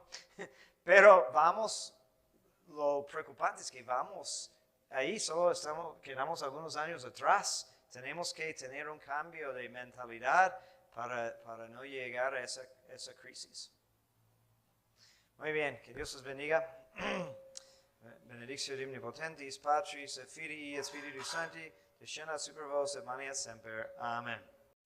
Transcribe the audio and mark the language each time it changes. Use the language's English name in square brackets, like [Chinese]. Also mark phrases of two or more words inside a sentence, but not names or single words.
[Spanish] Pero lo preocupante es que vamos ahí, quedamos algunos años atrás. Tenemos que tener un cambio de mentalidad para no llegar a esa crisis. Muy bien, que Dios os bendiga. [Latin] Benedictio Omnipotentis, Patris, et Filii, et Spiritus Sancti, descendat super vos et manet semper. Amen.